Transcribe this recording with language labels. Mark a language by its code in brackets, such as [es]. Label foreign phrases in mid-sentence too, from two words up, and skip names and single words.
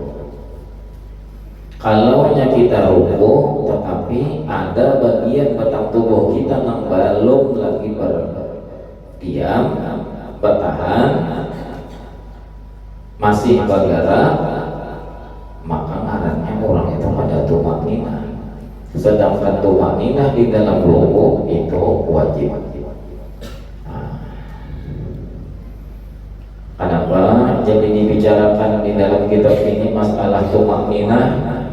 [id] Kalau kita ruku tetapi ada bagian batang tubuh kita yang belum lagi berdiam, bertahan, masih bergerak, maka ngarannya orang itu pada tumanina. Sedangkan tumanina di dalam ruku itu wajib. Kenapa jadi dibicarakan di dalam kitab ini masalah tumanina?